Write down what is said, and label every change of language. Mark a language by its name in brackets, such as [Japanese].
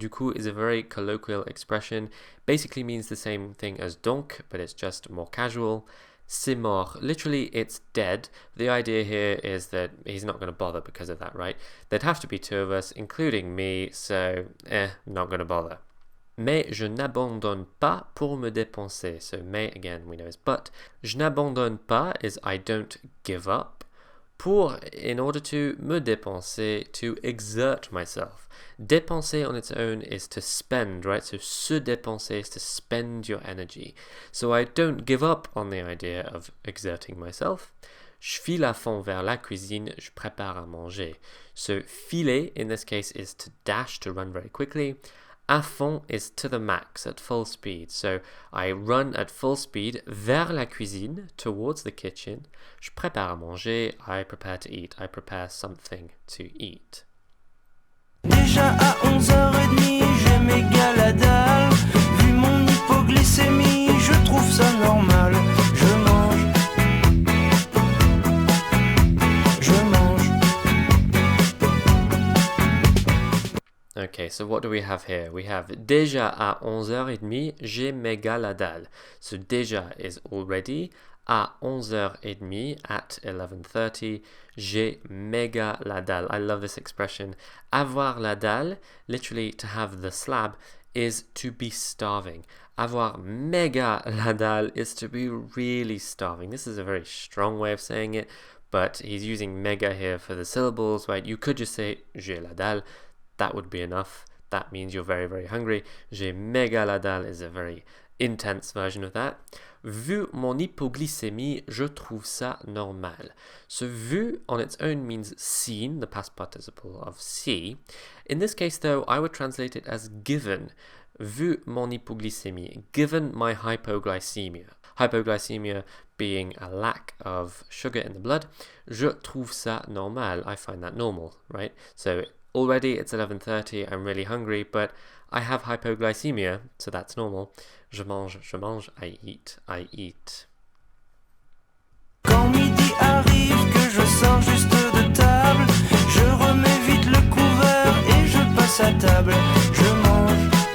[French] Du coup [English] is a very colloquial expression, basically means the same thing as donc, but it's just more casual. [French] C'est mort. [English] Literally, it's dead. The idea here is that he's not going to bother because of that, right? There'd have to be two of us, including me, so, not going to bother. [French] Mais je n'abandonne pas pour me dépenser. [English] So, mais, again, we know is but. [French] Je n'abandonne pas [English] is I don't give up. Pour, in order to, [French] me dépenser, [English] to exert myself. Dépenser on its own is to spend, right? So [French] se dépenser [English] is to spend your energy. So I don't give up on the idea of exerting myself. [French] Je file à fond vers la cuisine, je prépare à manger. [English] So filer in this case is to dash, to run very quickly. [French] À fond [English] is to the max, at full speed. So I run at full speed [French] vers la cuisine, [English] towards the kitchen. [French] Je prépare à manger, [English] I prepare to eat. I prepare something to eat. [French] Déjà à 11h30, j'ai méga la dalle. Vu mon hypoglycémie, je trouve ça normal. Je mange. [English] Okay, so what do we have here? We have [French] déjà à 11h30, j'ai méga la dalle. [English] So déjà is already. À 11h30, at 11:30, [French] j'ai méga la dalle. [English] I love this expression. [French] Avoir la dalle, [English] literally to have the slab, is to be starving. [French] Avoir méga la dalle [English] is to be really starving. This is a very strong way of saying it, but he's using méga here for the syllables, right? You could just say [French] j'ai la dalle. [English] That would be enough. That means you're very, very hungry. [French] J'ai méga la dalle [English] is a very intense version of that. [French] Vu mon hypoglycémie, je trouve ça normal. [English] So vu on its own means seen, the past participle of see. In this case though, I would translate it as given. [French] Vu mon hypoglycémie, [English] given my hypoglycemia. Hypoglycemia being a lack of sugar in the blood. [French] Je trouve ça normal. [English] I find that normal, right? So already it's 11:30, I'm really hungry, but I have hypoglycemia, so that's normal. [French] Je mange, [English] I eat. [French] Quand midi arrive, que je sors juste de table, je remets vite le couvert et je passe à table. Je mange.